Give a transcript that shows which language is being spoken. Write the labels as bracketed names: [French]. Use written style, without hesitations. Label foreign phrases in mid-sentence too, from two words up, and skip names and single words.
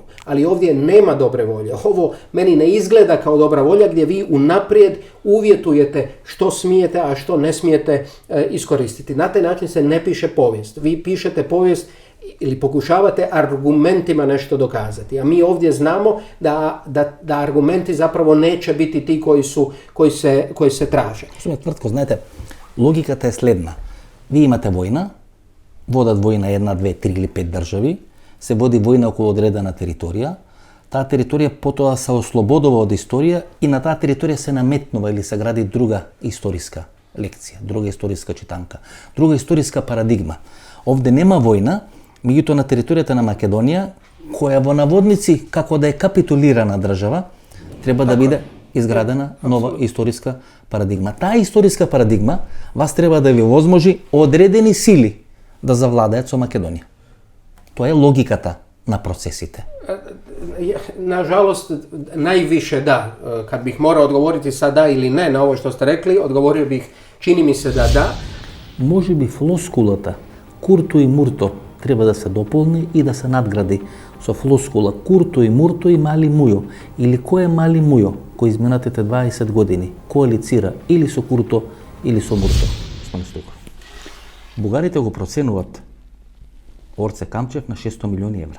[Croatian] Ali ovdje nema dobre volje. Ovo meni ne izgleda kao dobra volja gdje vi unaprijed uvjetujete što smijete, a što ne smijete iskoristiti. Na taj način se ne piše povijest. Vi pišete povijest ili pokušavate argumentima nešto dokazati. A mi ovdje znamo da argumenti zapravo neće biti ti koji se traže. [Macedonian] Твртко, знаете, логиката е следна. Вие имате војна, водат војна 1, 2, 3 или 5 држави, се води војна околу одредена територија, таа територија потоа се ослободува од историја и на таа територија се наметнува или се гради друга историска лекција, друга историска читанка, друга историска парадигма. Овде нема војна, меѓутоа на територијата на Македонија, која во наводници како да е капитулирана држава, треба да биде изградена нова историска парадигма. Таа историска парадигма вас треба да ви возможи одредени сили да завладеат со Македонија. Тоа е логиката на процесите. [Croatian] Nažalost, najviše da. Kad bih morao odgovoriti sad da ili ne na ovo što ste rekli, odgovorio bih, čini mi se da. [Macedonian] Може би флоскулата Курту и Мрто треба да се дополни и да се надгради со флоскула Курту и Мрто и Мали Мујо, или кој е Мали Мујо кој изминатите 20 години коалицира или со Курто или со Мрто. Бугарите го проценуват Орце Камчев на 600 милиони евра.